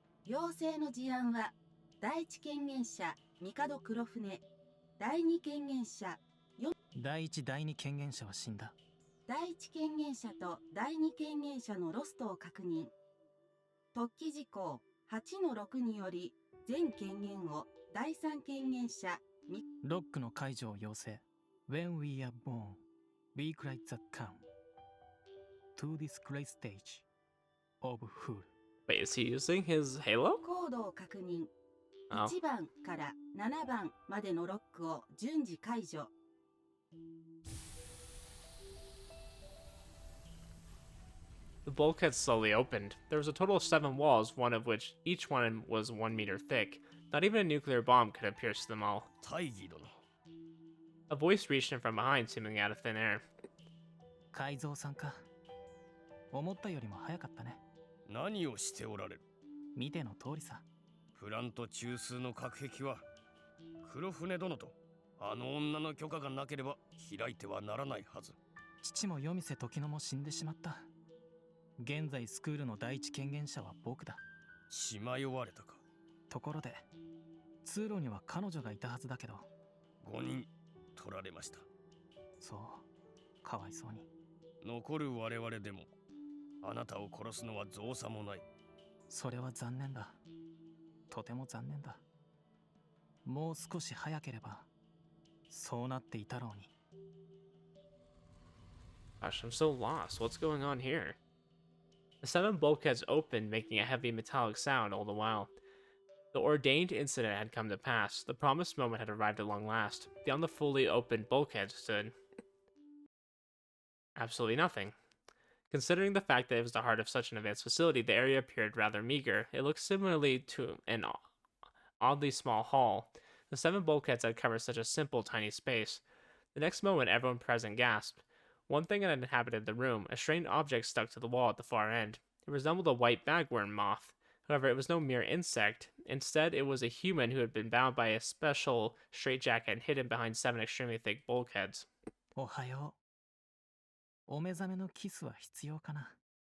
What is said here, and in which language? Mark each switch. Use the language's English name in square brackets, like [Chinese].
[Japanese] 要請の事案は第一権限者帝黒船、第二権限者第一第二権限者は死んだ。第一権限者と第二権限者のロストを確認。特記事項8の6により全権限を第三権限者ロックの解除を要請。 [English] When we are born, we create the count to this great stage of food. Wait, is he using his halo? [Japanese] コードを確認。 Oh. 1番から7番までのロックを順次解除。 [English] The bulkhead slowly opened. There was a total of 7 walls, one of which each one was 1 meter thick. Not even a nuclear bomb could have pierced them all. A voice reached in from behind, seemingly out of thin air. [Japanese] 改造さんか。思ったよりも早かったね。何をしておられる？見ての通りさ。プラント中枢の隔壁は黒船殿とあの女の許可がなければ開いてはならないはず。父も夜店時野も死んでしまった。現在スクールの第一権限者は僕だ。しまよわれたか。ところで通路には彼女がいたはずだけど。 5人取られました。そう、かわいそうに。残る我々でもあなたを殺すのは造作もない。それは残念だ。とても残念だ。もう少し早ければそうなっていたろうに。 [English] Gosh, I'm so lost. What's going on here? The 7 bulkheads opened, making a heavy metallic sound all the while. The ordained incident had come to pass. The promised moment had arrived at long last. Beyond the fully opened bulkhead stood absolutely nothing. Considering the fact that it was the heart of such an advanced facility, the area appeared rather meager. It looked similarly to an oddly small hall. The 7 bulkheads had covered such a simple, tiny space. The next moment, everyone present gasped. One thing had inhabited the room, a strange object stuck to the wall at the far end. It resembled a white bagworm moth. However, it was no mere insect. Instead, it was a human who had been bound by a special straitjacket and hidden behind 7 extremely thick bulkheads. [Japanese] おはよう。お目覚めのキスは必要かな。